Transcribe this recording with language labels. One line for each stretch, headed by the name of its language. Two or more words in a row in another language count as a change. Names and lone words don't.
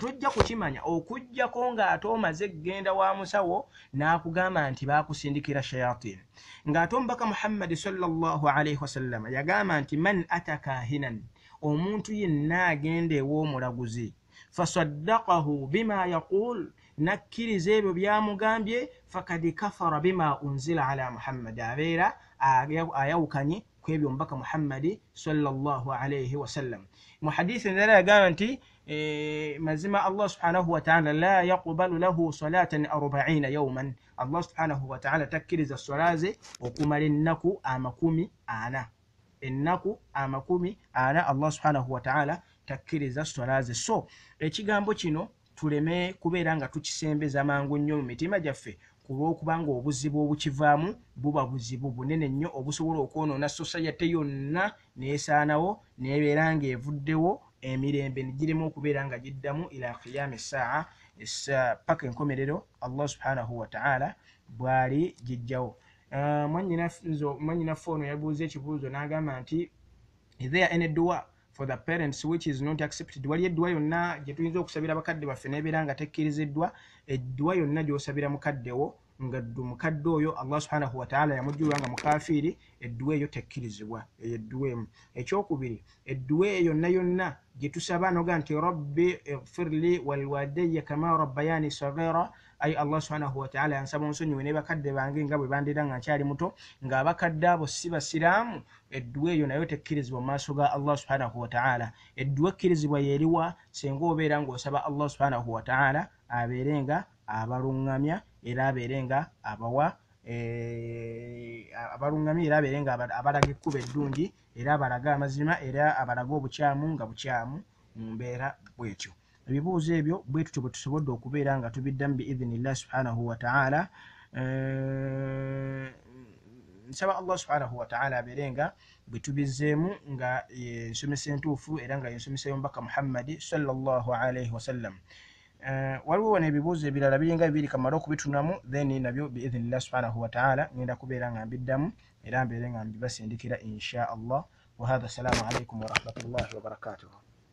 Ganda: Tojja kukimanya okujjako ng'ate omaze genda wa musawo n'akugamba nti baakusindikira shayatini. Ng'ate omubaka Muhammad
Arabic: صلى الله عليه وسلم
Ganda: yagamba nti
Arabic: من أتى كاهنا,
Ganda: omuntu yenna agenda ew'omulaguzi,
Arabic: فصدقه بما يقول,
Ganda: nakkiriza ebyo byamugambye,
Arabic: فقد كفر بما أنزل على محمد,
Ganda: abeera ayawukanye ku ebyo omubaka Muhammad
Arabic: صلى الله عليه وسلم.
Ganda: Mu hadithi endala yagamba nti mazima Allah
Arabic: سبحانه وتعالى لا يقبل له صلاة 40 يوما,
Ganda: Allah
Arabic: سبحانه وتعالى
Ganda: takkiriza swalaze okumala ennaku 40. Ennaku 40 Allah
Arabic: سبحانه وتعالى
Ganda: takkiriza swalaze. So ekigambo kino tuleme kubeera nga tukisembeza mangu nnyo mu mitima gyaffe, kulw'okubanga obuzibu obukivaamu buba buzibu bunene nnyo obusobola okwonoona society yonna neesaanawo neebeera ng'evuddewo, emirembe negiremu okubeera nga giddamu
Arabic: إلى قيام الساعة
Ganda: paka enkomerero Allah
Arabic: سبحانه وتعالى
Ganda: bwali gijjawo. Mwannyinaffe ono yabuuza ekibuuzo n'agamba nti
English: is there any dua for the parents which is not accepted?
Ganda: Wali edduwa yonna gye tuyinza okusabira bakadde baffe neebeera nga tekkiriziddwa? Edduwa yonna gy'osabira mukaddewo nga mukadde oyo Allah
Arabic: سبحانه وتعالى
Ganda: yamujjulwa nga mukafiiri, edduwa eyo tekkirizibwa, eyo edduwa emu. Ekyokubiri, edduwa eyo yonna gye tusaba noga nti
Arabic: رب اغفر لي ولوالدي كما ربياني صغيرا,
Ganda: ay Allah
Arabic: سبحانه وتعالى
Ganda: yansaba onsonyiwe ne bakadde bange nga bwe bandeera nga nkyali muto, ng'abakadde abo si basiraamu, edduwa eyo nayo tekkirizibwa mu maaso ga Allah
Arabic: سبحانه وتعالى.
Ganda: Edduwa ekkirizibwa yeriwa? Singa obeera ng'osaba Allah
Arabic: سبحانه وتعالى
Ganda: abeere nga abalungamya era abeere nga abawa abalungamya era abeere nga abalaga ekkubo eddungi era abalaga amazima era abalaga obukyamu nga bukyamu mu mbeera bwetyo. Ebibuuzo ebyo bwe tutyo bwe tusobodde okubeera nga tubiddamu
Arabic: بإذن الله سبحانه وتعالى.
Ganda: Nsaba Allah
Arabic: سبحانه وتعالى
Ganda: abeere nga bwe tubizzeemu nga ensomesa entuufu era nga yensomesa y'omubaka Muhammadi
Arabic: صلى الله عليه وسلم.
Ganda: Waliwo wano ebibuuzo ebirala biringa bibiri kamala okubitunamu then nabyo
Arabic: بإذن الله سبحانه وتعالى
Ganda: ngenda kubeera nga mbiddamu era mbeere nga mbibasindikira
Arabic: إن شاء الله. وهذا، السلام عليكم ورحمة الله وبركاته.